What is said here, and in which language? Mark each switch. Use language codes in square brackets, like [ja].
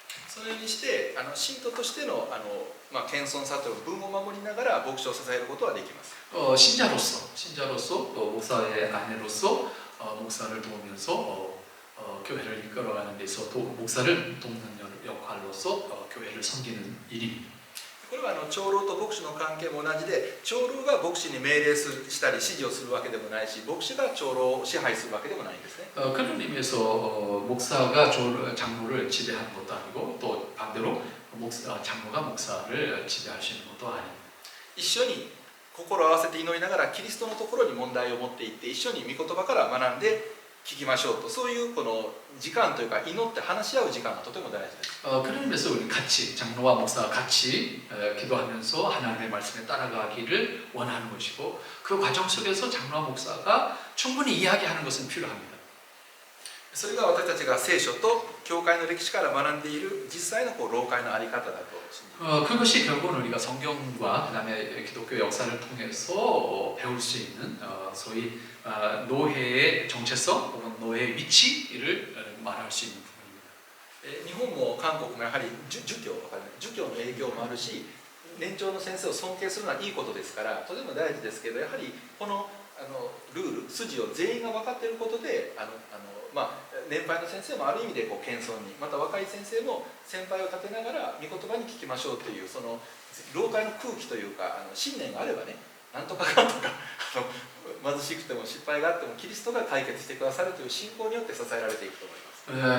[ja] それにして信徒としての謙遜さという分を守りながら牧師を支えることはできます。 [ko] 신자로서 또 목사의 아내로서 목사를 도우면서 교회를 이끌어가는 데 있어서 목사를 돕는 역할로서 교회를 섬기는 일입니다. [ja] これは長老と牧師の関係も同じで長老が牧師に命令したり指示をするわけでもないし牧師が長老を支配するわけでもないんですね。 [ko] 그런 의미에서 목사가 장로를 지배하는 것도 아니고 또 반대로 장로가 목사를 지배할 수 있는 것도 아닙니다. [ja] 一緒に心を合わせて祈りながらキリストのところに問題を持っていって一緒に御言葉から学んで聞きましょうとそういうこの時間というか祈って話し合う時間がとても大事です。 [ko] 그런 의미에서 우리 같이 장로와 목사가 같이 기도하면서 하나님의 말씀에 따라가기를 원하는 것이고 그 과정 속에서 장로와 목사가 충분히 이야기하는 것은 필요합니다. [ja] それが私たちが聖書と教会の歴史から学んでいる実際の老会の在り方だと信じます。 [ko] 그것이 결국은 우리가 성경과 그다음에 기독교 역사를 통해서 배울 수 있는 소위 노회의 정체성 혹은 노회의 위치를 말할 수 있는 부분입니다. [ja] 日本も韓国もやはり儒教の影響もあるし年長の先生を尊敬するのはいいことですからとても大事ですけどやはりこのルール筋を全員が分かっていることで年配の先生もある意味で謙遜にまた若い先生も先輩を立てながら御言葉に聞きましょうというその老会の空気というか信念があればねなんとかかんとか貧しくても失敗があってもキリストが解決してくださるという信仰によって支えられていくと思います。